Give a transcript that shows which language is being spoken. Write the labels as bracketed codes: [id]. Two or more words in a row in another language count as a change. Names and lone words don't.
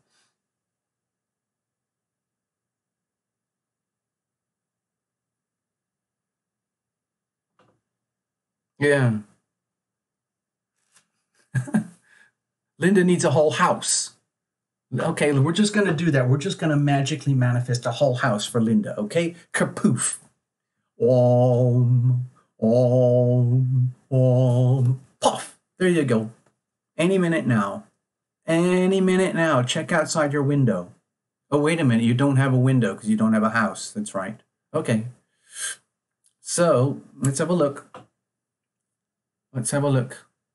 [en] Yeah. Linda needs a whole house. Okay, we're just going to do that. We're just going to magically manifest a whole house for Linda, okay? Kapoof. Om, om, om. Puff. There you go. Any minute now. Any minute now. Check outside your window. Oh, wait a minute. You don't have a window because you don't have a house. That's right. Okay. So, let's have a look. Let's have a look.